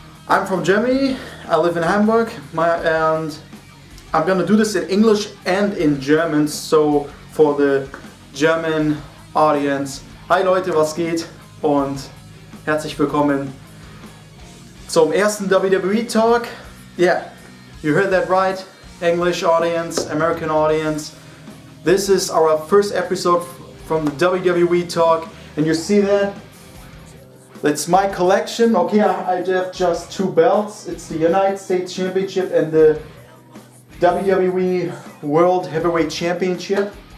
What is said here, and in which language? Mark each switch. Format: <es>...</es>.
<en>I'm from Germany, I live in Hamburg, and I'm gonna do this in English and in German, so for the German audience.</en> <de>Hi Leute, was geht? Und herzlich willkommen zum ersten WWE Talk.</de> <en>Yeah, you heard that right. English audience, American audience. This is our first episode from the WWE Talk, and you see that? That's my collection. Okay, I have just two belts. It's the United States Championship and the WWE World Heavyweight Championship.</en>